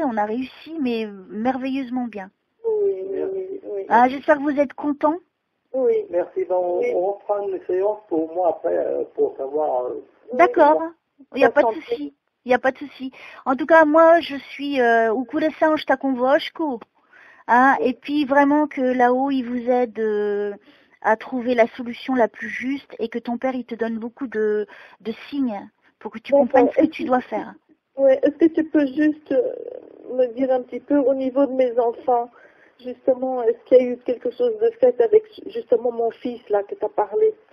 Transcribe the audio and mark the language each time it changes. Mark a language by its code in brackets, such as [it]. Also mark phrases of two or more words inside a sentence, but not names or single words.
[fr] On a réussi, mais merveilleusement bien. Oui. Ah, j'espère que vous êtes contents. Oui. Merci. Donc, on reprend une séance pour moi après, pour savoir... D'accord. Il n'y a pas de souci. Il n'y a pas de souci. En tout cas, moi, je suis au [pt] coração está convosco. [fr] Hein, et puis vraiment que là-haut, il vous aide à trouver la solution la plus juste et que ton père, il te donne beaucoup de signes pour que tu comprennes ce que tu dois faire. Oui, est-ce que tu peux juste me dire un petit peu au niveau de mes enfants, justement, est-ce qu'il y a eu quelque chose de fait avec justement mon fils, là, que tu as parlé?